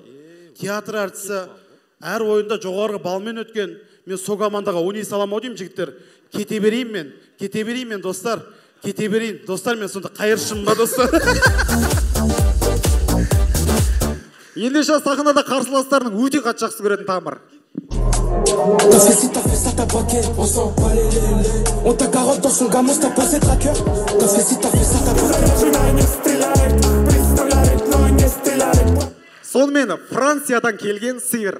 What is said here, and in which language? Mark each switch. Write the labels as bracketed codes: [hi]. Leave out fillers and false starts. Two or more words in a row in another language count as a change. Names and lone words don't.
[kk] Театр әртісі әр ойында жоғарғы балмен өткен. Мен сол командаға ойнай салам ау деймін, жігіттер. Кете берейін мен, достар. Кете берейін, достар, мен сонда қайыршым ба, достар. Ендеше сахнада қарсыластарының өте қатты жақсы көретін тамыр. [fr] Parce que si t'as fait ça, t'as braqué, on s'en bat les lélés. On t'a carotte dans son gamos, t'as passé tracker. Parce que si t'as fait ça, t'as braqué. [kk] Сонымен Франциядан келген сиыр.